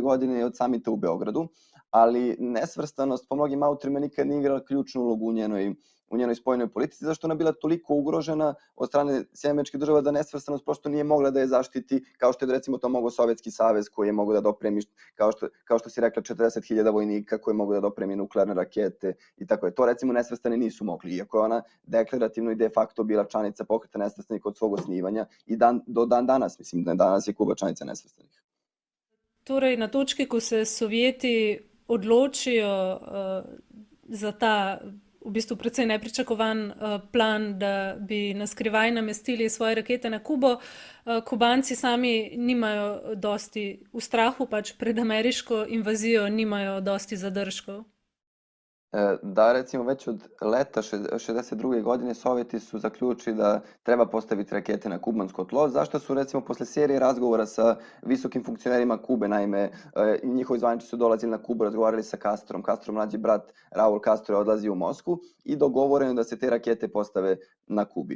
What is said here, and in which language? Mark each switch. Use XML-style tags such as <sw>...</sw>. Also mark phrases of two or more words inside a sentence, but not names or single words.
<sr>godine i od samita u Beogradu, ali nesvrstanost po mnogim autorima nikad nije igrala ključnu ulogu u njenoj spoljnoj politici, zašto ona bila toliko ugrožena od strane Sjedinjenih Država da nesvrstanost prosto nije mogla da je zaštiti, kao što je recimo to mogao Sovjetski savez koji je mogao da dopremi, kao što si rekla, 40.000 vojnika koji mogu da dopremi nuklearne rakete i tako je. To recimo nesvrstani nisu mogli, iako je ona deklarativno i de facto bila članica Pokreta nesvrstanih od svog osnivanja i do dan danas, mislim da danas je Kuba članica nesvrstanih.</sr> <sl>Torej, na točki, ko se Sovjeti odločijo za ta v bistvu precej nepričakovan plan, da bi na skrivaj namestili svoje rakete na Kubo, Kubanci sami nimajo dosti, v strahu pač pred ameriško invazijo, nimajo dosti zadržkov.</sl> <sr>Da, recimo već od leta 62. godine Sovjeti su zaključili da treba postaviti rakete na kubansko tlo, zašto su recimo posle serije razgovora sa visokim funkcionerima Kube, naime njihovi zvaničnici su dolazili na Kubu, razgovarali sa Castrom, Castro mlađi brat Raul Castro je odlazio u Moskvu i dogovoreno da se te rakete postave na Kubi.</sr>